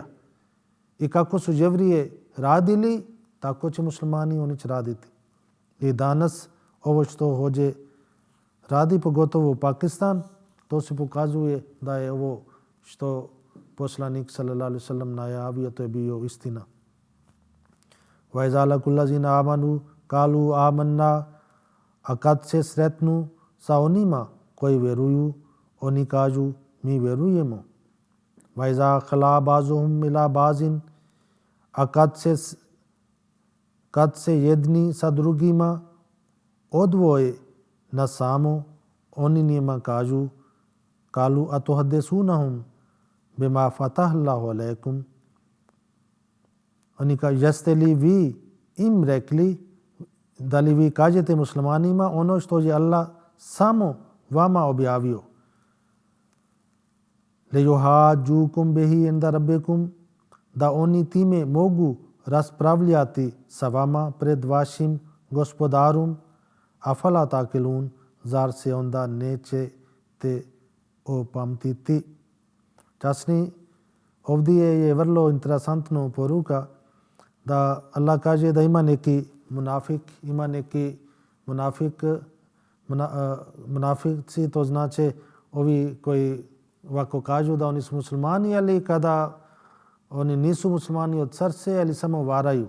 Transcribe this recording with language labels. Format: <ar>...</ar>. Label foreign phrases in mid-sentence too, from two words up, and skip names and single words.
<bs>I kako su Jevrije radili, tako će muslimani oni će raditi. I danas ovo što hođe radi, pogotovo u Pakistan, to se pokazuje da je ovo što poslanik</bs> <ar>صلى الله عليه وسلم</ar> <bs>najavio, to je bio istina.</bs> <ar>وإذا لقوا الذين آمنوا قالوا آمنا,</ar> <bs>a kad se sretnu sa onima koji vjeruju, oni kažu mi vjerujemo.</bs> <ar>وإذا خلا بعضهم إلى بعض,</ar> <bs>a kad se jedni sa drugima odvoje na samo, oni njima kažu</bs> <ar>قالوا أتحدثونهم بما فتح الله عليكم.</ar> <bs>Oni kažu jeste li vi im rekli, da li vi kažete muslimanima ono što je Allah samo vama objavio.</bs> <ar>ليحاجوكم به عند ربكم,</ar> <bs>da oni time mogu raspravljati sa vama pred vašim gospodarom.</bs> <ar>أفلا تعقلون,</ar> <bs>zar se onda nećete opamtiti. Časni, ovdje je vrlo interesantno poruka da Allah kaže da ima neki munafici, to znači ovi koji ovako kažu da oni su muslimani, ali kada oni nisu muslimani od srce, ali samo varaju.</bs>